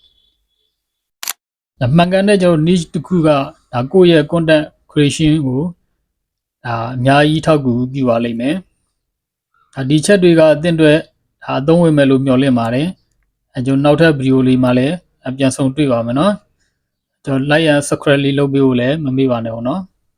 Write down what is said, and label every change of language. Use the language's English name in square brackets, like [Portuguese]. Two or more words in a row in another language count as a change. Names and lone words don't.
[Burmese] မှန်ကန်တဲ့ကျွန်တော် niche တစ်ခုကကိုယ့်ရဲ့ [English] content creation [Burmese] ကိုအများကြီးထောက်ကူပြုပါလိမ့်မယ်ဒီချက်တွေကအသင့်အတွက်အသုံးဝင်မယ်လို့မျှော်လင့်ပါတယ်ကျွန်တော်နောက်ထပ်ဗီဒီယိုလေးမှာလည်းပြန်ဆုံတွေ့ပါမယ်နော်ကျွန်တော် [English] like and subscribe [Burmese] လေးလုပ်ပေးဖို့လည်းမမေ့ပါနဲ့ပေါ့နော်